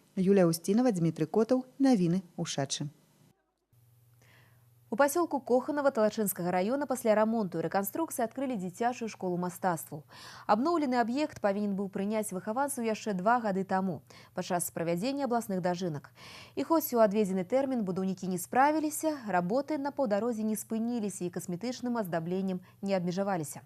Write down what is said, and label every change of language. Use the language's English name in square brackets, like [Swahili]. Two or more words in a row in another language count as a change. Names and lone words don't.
[Belarusian] Юлія Устінова, Дмітрый Котаў. Навіны Ушачы. [Russian] У поселку Коханово Талачинского района после ремонту и реконструкции открыли [Belarusian] дзіцячую школу мастацтваў. Абноўлены аб'ект павінен быў прыняць выхаванцаў яшчэ 2 гады таму падчас правядзення абласных дажынак. І хоць у адведзены тэрмін будаўнікі не справіліся, работы на паўдарозе не спыніліся і касметычным аздабленнем не абмежаваліся.